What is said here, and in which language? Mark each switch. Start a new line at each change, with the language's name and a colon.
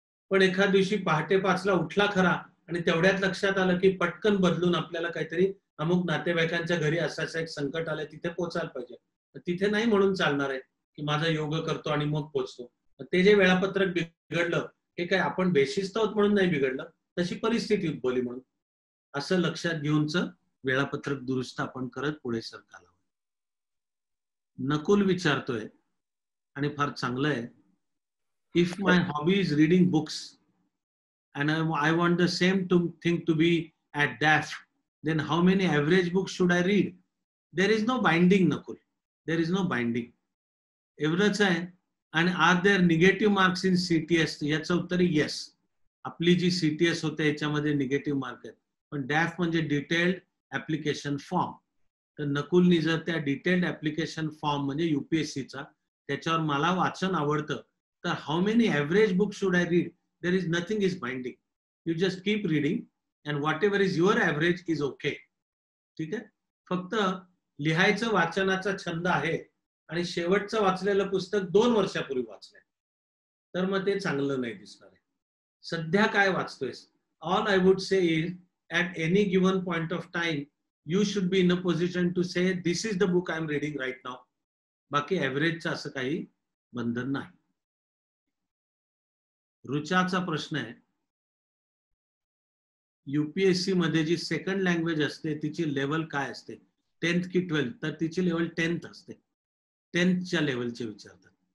Marathi: पण एखाद दिवशी पहाटे 5ला उठला खरा आणि तेवढ्यात लक्षात आलं की पटकन बदलून आपल्याला काहीतरी अमुक नातेवाईकांच्या घरी असं एक संकट आलंय, तिथे पोचायला पाहिजे, तिथे नाही म्हणून चालणार आहे की माझा योग करतो आणि मग पोचतो. ते जे वेळापत्रक बिघडलं हे काय आपण बेशिस्त आहोत म्हणून नाही बिघडलं, तशी परिस्थिती उद्भवली म्हणून. असं लक्षात घेऊनच वेळापत्रक दुरुस्त आपण करत पुढे सरकायला. नकुल विचारतोय आणि फार चांगलं आहे,
English: If my hobby is reading books and I want the same thing to be at DAF, then how many average books should I read? There is no binding, Nakul. There is no binding.
Marathi: एवढंच आहे.
English: आणि are there negative marks in CTS?
Marathi: याचं उत्तर आहे
English: Yes.
Marathi: आपली जी CTS होते याच्यामध्ये negative mark आहेत, पण डॅफ म्हणजे डिटेल्ड ऍप्लिकेशन फॉर्म. तर नकुलनी जर त्या डिटेल्ड ऍप्लिकेशन फॉर्म म्हणजे UPSCचा त्याच्यावर मला वाचन आवडतं, तर
English: How many average book should I read? There is nothing is binding. You just keep reading and whatever is your average is okay.
Marathi: ठीक आहे. फक्त लिहायचं वाचनाचा छंद आहे आणि शेवटचं वाचलेलं पुस्तक 2 वर्षापूर्वी वाचलंय, तर मग ते चांगलं नाही दिसणार आहे. सध्या काय वाचतोयस?
English: All I would say is at any given point of time you should be in a position to say this is the book I am reading right now.
Marathi: बाकी ऍव्हरेजचं असं काही बंधन नाही. रुचाचा प्रश्न आहे, UPSC मध्ये जी सेकंड लँग्वेज असते तिची level काय असते, 10th की 12th? तर तिची लेवल 10th असते. 10thच्या लेवलचे विचारतात.